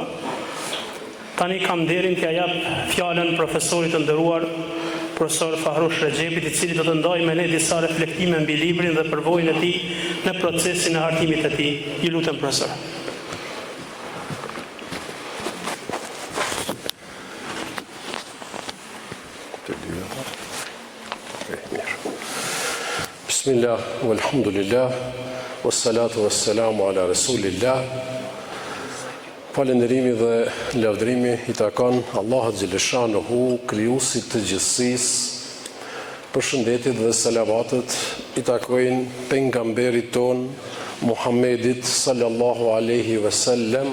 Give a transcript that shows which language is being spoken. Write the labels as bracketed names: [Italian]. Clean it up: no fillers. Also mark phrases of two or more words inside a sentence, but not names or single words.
[Albanian] Tani kam nderin t'ja jap fjalën profesorit të nderuar, profesor Fahrush Rexhepit, i cili do të ndajë me ne disa reflektime mbi librin dhe përvojën e tij në procesin e hartimit të tij. Ju lutem profesor. [Arabic] بسم الله، والحمد لله، والصلاة والسلام على رسول الله. [Albanian] Falënderimi dhe lavdërimi i takon Allahut xhaleshanuhu, krijuesit të gjithësisë. Përshëndetjet dhe salavatet i takojnë pejgamberit ton Muhammedit [Arabic] صلى الله عليه وسلم.